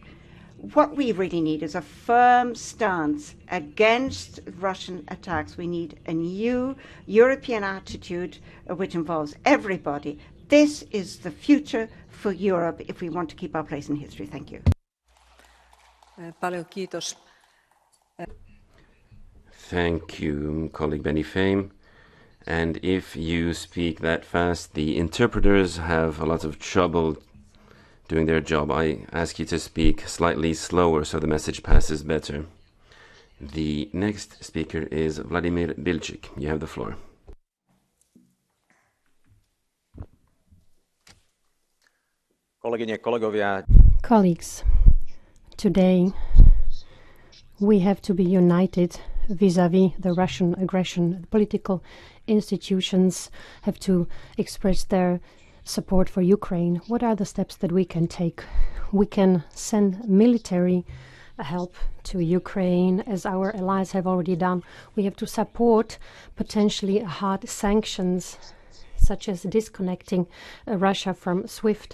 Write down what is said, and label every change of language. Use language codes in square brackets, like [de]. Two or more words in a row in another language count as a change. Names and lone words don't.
[en] What we really need is a firm stance against Russian attacks. We need a new European attitude which involves everybody. This is the future for Europe if we want to keep our place in history. Thank you. [fi] Paljon kiitos. [en] Thank you, colleague Benny Fame. And if you speak that fast, the interpreters have a lot of trouble doing their job. I ask you to speak slightly slower so the message passes better. The next speaker is Vladimir Bilčík. You have the floor. Colleagues, today we have to be united vis-à-vis the Russian aggression. The political institutions have to express their support for Ukraine. What are the steps that we can take? We can send military help to Ukraine, as our allies have already done. We have to support potentially hard sanctions, such as disconnecting Russia from SWIFT.